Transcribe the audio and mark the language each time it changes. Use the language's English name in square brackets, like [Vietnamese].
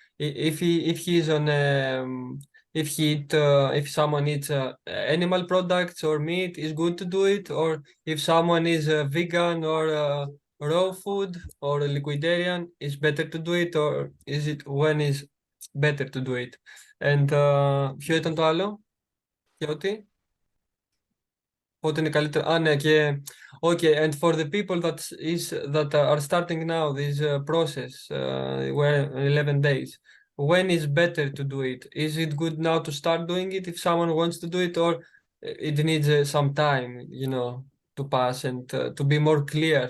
[English] If he is on if someone eats animal products or meat, is good to do it, or if someone is vegan or raw food or liquidarian, is better to do it, or is it when is better to do it? And [Greek] ποιο ήταν το άλλο? Και ότι? Πότε είναι καλύτερο? Ναι, και... [English] Okay, and for the people that are starting now this process, where 11 days, when is better to do it? Is it good now to start doing it if someone wants to do it, or it needs some time, to pass and to be more clear?